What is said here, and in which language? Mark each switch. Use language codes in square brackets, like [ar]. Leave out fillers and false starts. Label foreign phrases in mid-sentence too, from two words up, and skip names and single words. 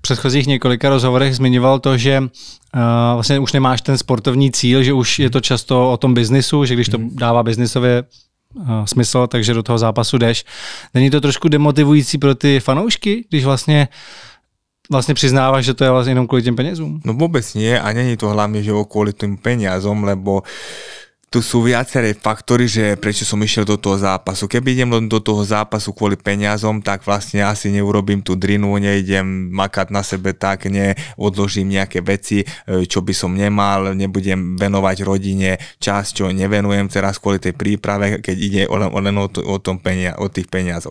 [cs] předchozích několika rozhovorech zmiňoval to, že vlastně už nemáš ten sportovní cíl, že už je to často o tom biznisu, že když to dává biznisově smysl, takže do toho zápasu jdeš. Není to trošku demotivující pro ty fanoušky, když vlastně přiznávaš, že to je vlastně jenom kvůli těm penězům? [sk] No vůbec nie [cs] a není to [sk] hlavne, že kvôli tým peniazom, lebo tu sú viaceré faktory, že prečo som išiel do toho zápasu. Keby idem do toho zápasu kvôli peniazom, tak vlastne asi neurobím tú drinu, neidem makať na sebe tak, neodložím nejaké veci, čo by som nemal, nebudem venovať rodine čas, čo nevenujem teraz kvôli tej príprave, keď ide len o tých peniazoch.